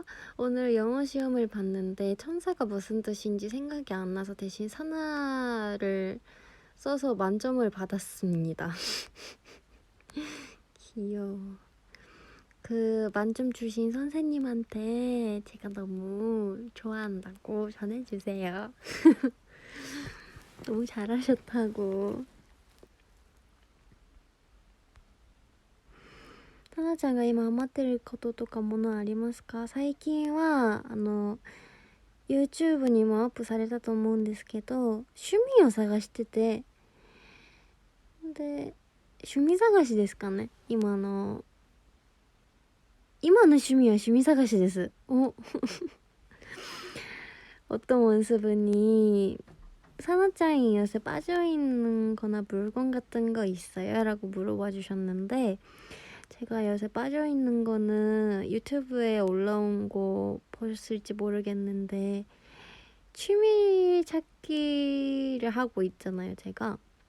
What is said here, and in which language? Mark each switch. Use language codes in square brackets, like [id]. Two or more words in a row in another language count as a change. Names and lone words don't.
[ko] 오늘 영어 시험을 봤는데 천사가 무슨 뜻인지 생각이 안 나서 대신 산하를 써서 만점을 받았습니다. 귀여워. 그 만점 주신 선생님한테 제가 너무 좋아한다고 전해주세요. 너무 잘하셨다고. [ja] タナちゃんが今ハマってることとかものありますか？最近はYouTube にもアップされたと思うんですけど、趣味を探してて、で趣味探しですかね。今の趣味は趣味探しです。 [ko] 어떤 원수분이 사나짱이 요새 빠져있는 거나 물건 같은 거 있어요? 라고 물어봐 주셨는데, 제가 요새 빠져있는 거는 유튜브에 올라온 거 보셨을지 모르겠는데 취미 찾기를 하고 있잖아요, 제가.